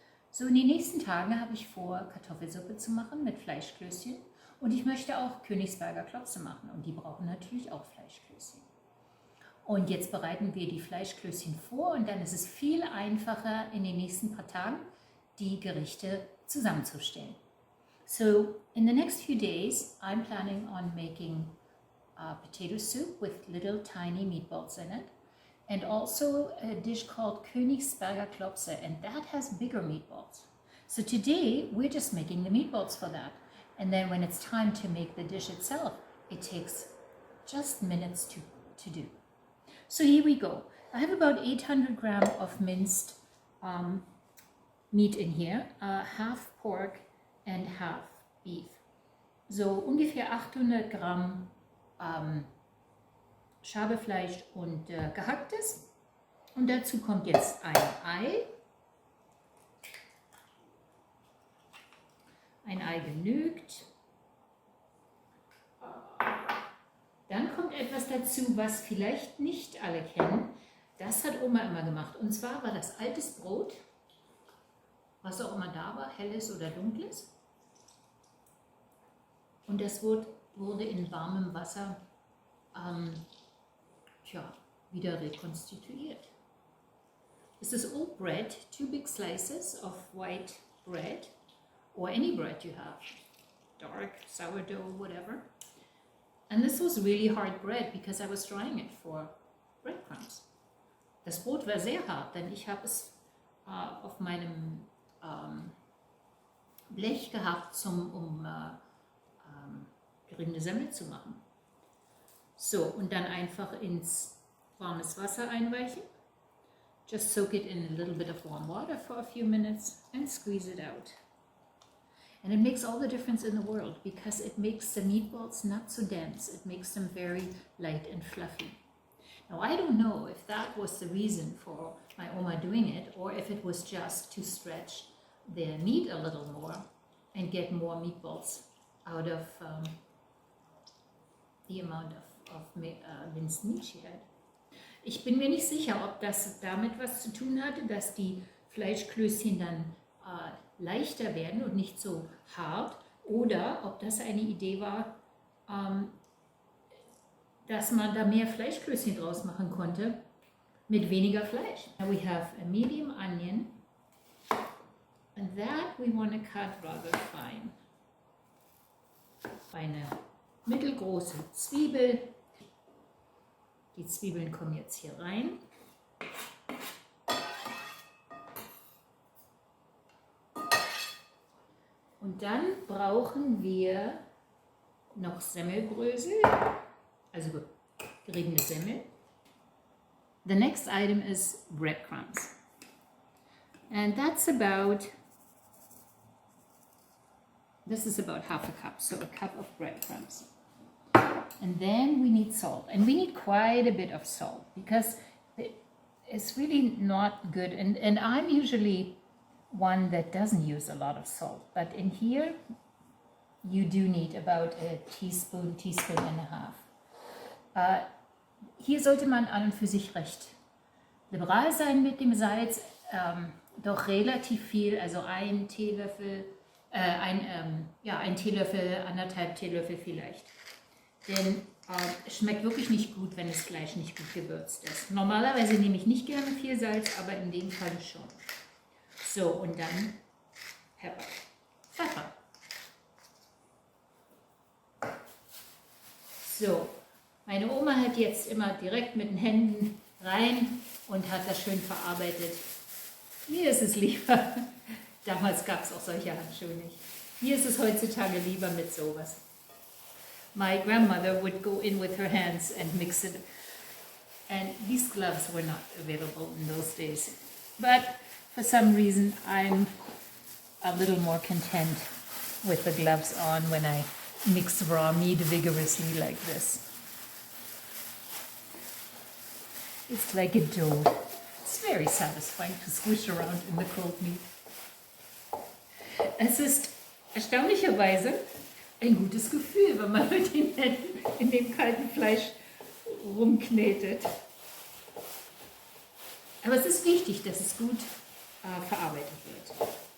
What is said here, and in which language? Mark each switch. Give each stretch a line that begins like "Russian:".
German: So in den nächsten Tagen habe ich vor, Kartoffelsuppe zu machen mit Fleischklößchen. Und ich möchte auch Koeningsberger Klopse machen und die brauchen natürlich auch Fleischklößchen. Und jetzt bereiten wir die Fleischklößchen vor und dann ist es viel einfacher in den nächsten paar Tagen die Gerichte zusammenzustellen.
English: So in the next few days I'm planning on making potato soup with little tiny meatballs in it and also a dish called Koeningsberger Klopse, and that has bigger meatballs. So today we're just making the meatballs for that, and then when it's time to make the dish itself, it takes just minutes to do. So here we go. I have about 800 grams of minced meat in here, half pork and half beef.
German: So ungefähr 800 Gramm Schabefleisch und gehacktes. Und dazu kommt jetzt ein Ei. Ein Ei genügt. Dann kommt etwas dazu, was vielleicht nicht alle kennen. Das hat Oma immer gemacht. Und zwar war das altes Brot, was auch immer da war, helles oder dunkles. Und das wurde in warmem Wasser wieder rekonstituiert.
English: This is old bread, 2 big slices of white bread, or any bread you have, dark, sourdough, whatever. And this was really hard bread because I was drying it for breadcrumbs.
German: Das Brot war sehr hart, denn ich habe es auf meinem Blech gehabt, um geriebene Semmel zu machen. So, und dann einfach ins warmes Wasser einweichen.
English: Just soak it in a little bit of warm water for a few minutes and squeeze it out. And it makes all the difference in the world because it makes the meatballs not so dense. It makes them very light and fluffy. Now I don't know if that was the reason for my Oma doing it or if it was just to stretch the meat a little more and get more meatballs out of the amount of minced meat she had.
German: Ich bin mir nicht sicher, ob das damit was zu tun hatte, dass die Fleischklößchen dann leichter werden und nicht so hart, oder ob das eine Idee war, dass man da mehr Fleischklößchen draus machen konnte mit weniger Fleisch.
English: Now we have a medium onion and that we want to cut rather fine.
German: Eine mittelgroße Zwiebel. Die Zwiebeln kommen jetzt hier rein. Und dann brauchen wir noch Semmelbrösel, also geriebene Semmel.
English: The next item is breadcrumbs. And this is about half a cup, so a cup of breadcrumbs. And then we need salt, and we need quite a bit of salt because it's really not good. And I'm usually one that doesn't use a lot of salt, but in here you do need about a teaspoon and a half.
German: Hier sollte man an und für sich recht liberal sein mit dem Salz, doch relativ viel, also ein Teelöffel, ein Teelöffel, 1,5 Teelöffel vielleicht. Denn es schmeckt wirklich nicht gut, wenn das Fleisch nicht gut gewürzt ist. Normalerweise nehme ich nicht gerne viel Salz, aber in dem Fall schon. So, und dann Pfeffer. So, meine Oma hat jetzt immer direkt mit den Händen rein und hat das schön verarbeitet. Mir ist es lieber, damals gab es auch solche Handschuhe nicht. Mir ist es heutzutage lieber mit sowas.
English: My grandmother would go in with her hands and mix it. And these gloves were not available in those days. But for some reason, I'm a little more content with the gloves on when I mix raw meat vigorously like this. It's like a dough. It's very satisfying to squish around in the cold meat.
German: Es ist erstaunlicherweise ein gutes Gefühl, wenn man mit den Händen in dem kalten Fleisch rumknetet. Aber es ist wichtig, dass es gut verarbeitet wird.